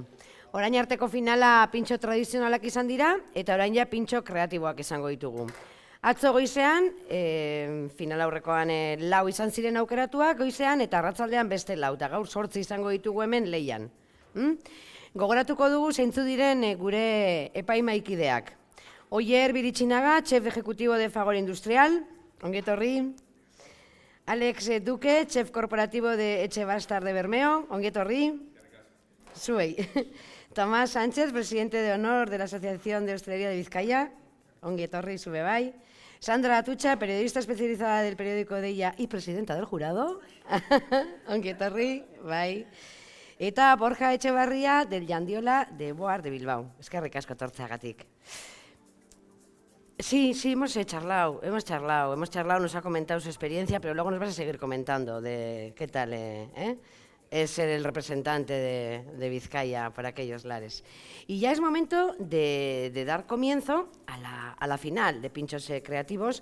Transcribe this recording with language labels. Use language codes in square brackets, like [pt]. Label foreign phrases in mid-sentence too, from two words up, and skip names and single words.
[eu] Orain arteko finala pintxo tradizionalak izan dira, eta orain ja pintxo kreatiboak izango ditugu. Atzo goizean, final aurrekoan 4 izan ziren aukeratuak goizean, eta arratsaldean beste 4, eta gaur 8 izango ditugu hemen leian. Gogoratuko dugu zeintzu diren gure epaimaikideak. Oier Biritxinaga, [es] chef ejecutivo de Fagor Industrial, ongetorri. Alex Duque, chef corporativo de Etxebastar de Bermeo, ongetorri. [eu] Zuei. [es] Tomás Sánchez, presidente de honor de la Asociación de Hostelería de Bizkaia, [eu] ongetorri, zube bai. [es] Sandra Atutxa, periodista especializada del periódico Deia y presidenta del jurado, [eu] ongetorri, bai. Eta Borja Etxebarria, [es] del Jandiola de Boar de Bilbao. [eu] Eskerrik asko etortzeagatik. [es] Sí, hemos charlado, nos ha comentado su experiencia, pero luego nos vas a seguir comentando de qué tal es ser el representante de Vizcaya por aquellos lares. Y ya es momento de dar comienzo a la final de Pinchos Creativos.